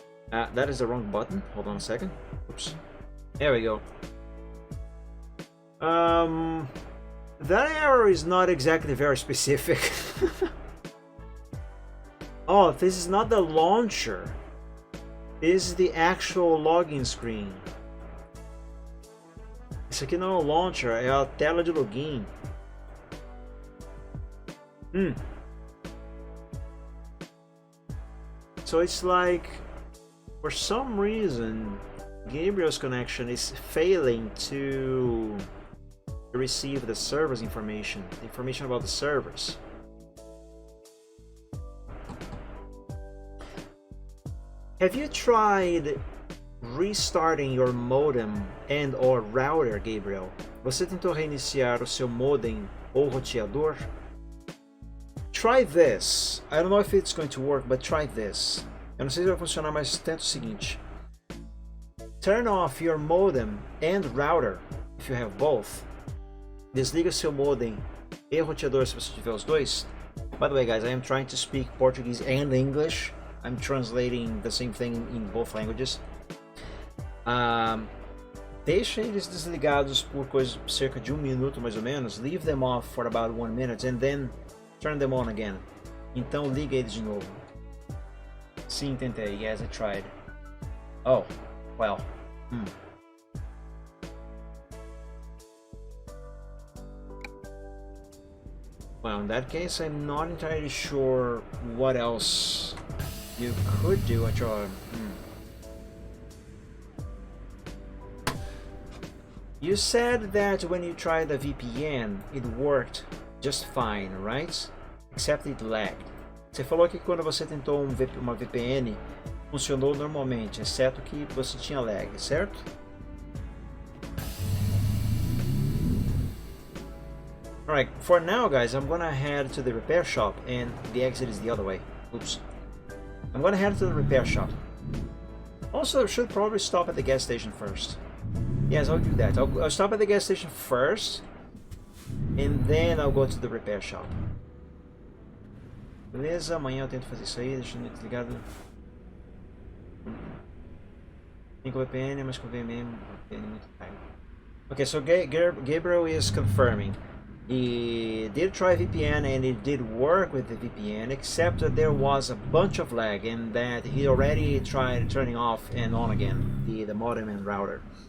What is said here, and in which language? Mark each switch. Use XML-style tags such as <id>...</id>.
<en>That is the wrong button. Hold on a second. Oops. There we go. That error is not exactly very specific. Oh, this is not the launcher. This is the actual login screen.</en> <pt>Isso aqui não é o launcher, é a tela de login.</pt> <en>So it's like, for some reason, Gabriel's connection is failing to receive the server's information about the servers. Have you tried restarting your modem and or router, Gabriel?</en> <pt>Você tentou reiniciar o seu modem ou roteador?</pt> <en>Try this. I don't know if it's going to work, but try this.</en> <pt>Eu não sei se vai funcionar, mas tenta o seguinte.</pt> <en>Turn off your modem and router, if you have both.</en> <pt>Desliga seu modem e roteador se você tiver os dois.</pt> <en>By the way, guys, I am trying to speak Portuguese and English. I'm translating the same thing in both languages.</en> <pt>Deixa eles desligados por cerca de 1 minuto mais ou menos.</pt> <en>Leave them off for about 1 minute and then turn them on again.</en> <pt>Então liga eles de novo. Sim, tentei.</pt> <en>Yes, I tried. Oh, well. Well, in that case, I'm not entirely sure what else you could do at your... You said that when you tried the VPN, it worked just fine, right? Except it lagged.</en> <pt>Você falou que quando você tentou uma VPN, funcionou normalmente, exceto que você tinha lag, certo?</pt> <en>Alright, for now, guys, I'm gonna head to the repair shop, and the exit is the other way. Oops. I'm gonna head to the repair shop. Also, I should probably stop at the gas station first. Yes, I'll do that. I'll stop at the gas station first, and then I'll go to the repair shop.</en> <pt>Beleza, amanhã eu tento fazer isso aí, deixando desligado. Tem com VPN, mas com VPN muito caro.</pt> <en>Okay, so Gabriel is confirming. He did try VPN and it did work with the VPN, except that there was a bunch of lag and that he already tried turning off and on again the modem and router.</en>